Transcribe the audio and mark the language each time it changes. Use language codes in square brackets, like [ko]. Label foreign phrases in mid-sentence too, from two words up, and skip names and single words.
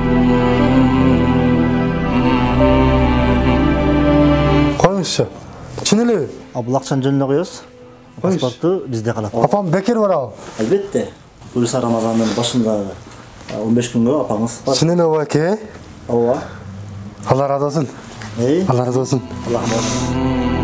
[ky] Коюңузчу. Чын элеби? Бул акчаны жөнүнө коебуз. Паспорту бизде калат. Апам бекер барабы? Албетте. Буюрса Рамазандын башында 15 күнгө апаңыз бар. Чын элеби аке? Ооба. Алла разы болсун. Алла разы болсун. Алла разы болсун.